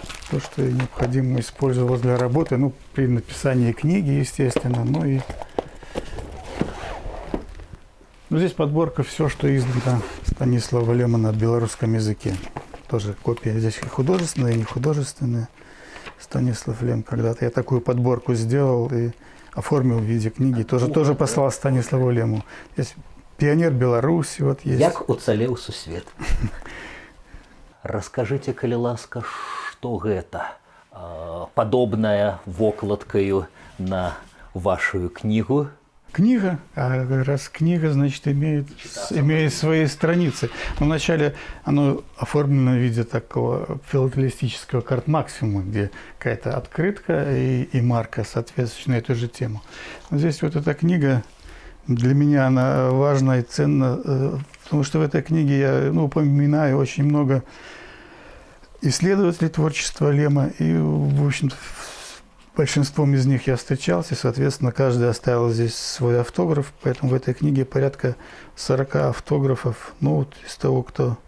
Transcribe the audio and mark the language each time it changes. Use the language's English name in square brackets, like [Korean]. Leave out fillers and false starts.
[Russian] То, что необходимо использовалось для работы, ну, при написании книги, естественно, ну и здесь подборка все, что издано Станислава Лема на белорусском языке. Тоже копия здесь и художественная, и нехудожественная. Станислав Лем когда-то я такую подборку сделал и оформил в виде книги. Тоже послал Станиславу Лему. Есть «Пионер Беларуси», вот есть. [Belarusian] Як уцалеў сусвет? [Russian] Раскажите, [Belarusian] калі ласка, што гэта падобная вокладкаю на вашу [Russian] книгу? Книга, а раз книга, значит, имеет свои страницы. Но вначале оно оформлено в виде такого филателистического карт-максимума, где какая-то открытка и марка, соответствующая на эту же тему. Но здесь вот эта книга, для меня она важна и ценна, потому что в этой книге я упоминаю очень много исследователей творчества Лема, и, в общем-то, большинством из них я встречался, соответственно, каждый оставил здесь свой автограф, поэтому в этой книге порядка 40 автографов, ну, вот из того, кто...